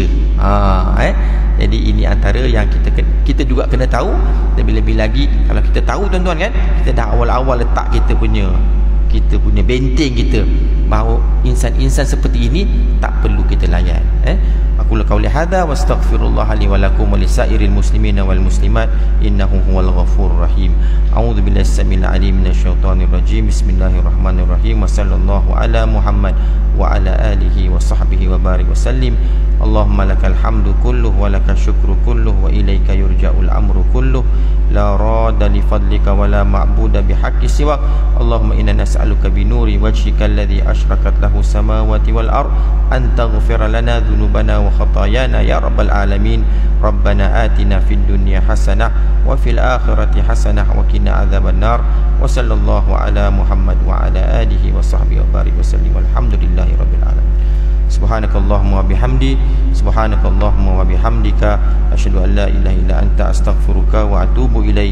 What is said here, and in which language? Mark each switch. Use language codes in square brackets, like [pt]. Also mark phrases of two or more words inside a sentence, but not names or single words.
[ms] Jadi ini antara yang kita juga kena tahu. Lebih-lebih lagi kalau kita tahu, tuan-tuan, kita dah awal-awal letak kita punya benteng kita, bahawa insan-insan seperti ini tak perlu kita layan. [ar] أقول قولي هذا وأستغفر الله لي ولكم ولسائر المسلمين والمسلمات إنه هو الغفور الرحيم. أعوذ بالله السميع العليم من الشيطان الرجيم. بسم الله الرحمن الرحيم. وصلى الله على محمد وعلى آله وصحبه وبارك وسلم. اللهم لك الحمد كله ولك الشكر كله وإليك يرجع الأمر كله لا راد لفضلك ولا معبود بحق سواك. اللهم إنا نسألك بنور وجهك الذي أشرقت له السماوات والأرض أن تغفر لنا ذنوبنا وخطايانا يا رب العالمين. ربنا آتنا في الدنيا حسنة وفي الآخرة حسنة وقنا عذاب النار. وصلى الله على محمد وعلى آله وصحبه وبارك وسلم. والحمد لله رب العالمين. سبحانك اللهم وبحمد، سبحانك اللهم وبحمدك، أشهد أن لا إله إلا أنت، أستغفرك وأتوب إليك.